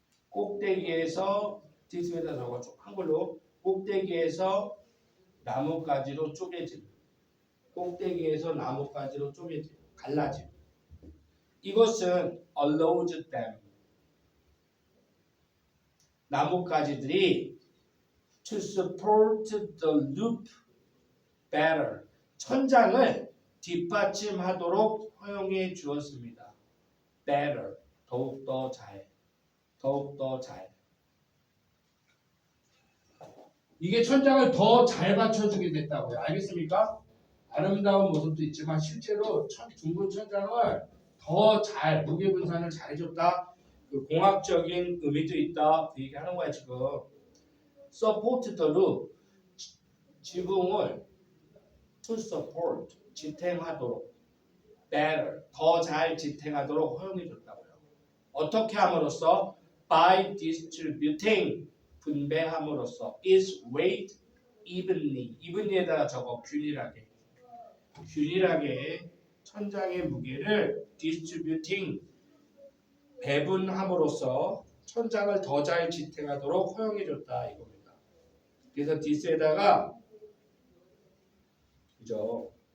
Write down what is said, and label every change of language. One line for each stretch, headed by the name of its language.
Korean: 꼭대기에서
English: this
Korean: 위에다 적어. 한글로 꼭대기에서 나뭇가지로 쪼개짐. 꼭대기에서 나뭇가지로 쪼개짐. 갈라짐. 이것은
English: allows them.
Korean: 나뭇가지들이
English: to support the roof better.
Korean: 천장을 뒷받침하도록 허용해 주었습니다. better. 더욱더 잘. 더욱더 잘. 이게 천장을 더 잘 받쳐주게 됐다고요. 알겠습니까? 아름다운 모습도 있지만 실제로 둥근 천장을 더 잘 무게 분산을 잘해줬다. 그 공학적인 의미도 있다. 그 얘기하는 거야 지금.
English: Support the roof.
Korean: 지붕을
English: to support
Korean: 지탱하도록 better 더 잘 지탱하도록 허용해줬다고요. 어떻게 함으로써?
English: By distributing
Korean: 분배함으로써
English: its weight evenly.
Korean: evenly에다가 적어 균일하게. 균일하게 천장의 무게를 distributing 배분함으로써 천장을 더 잘 지탱하도록 허용해줬다 이겁니다. 그래서 this에다가 그죠?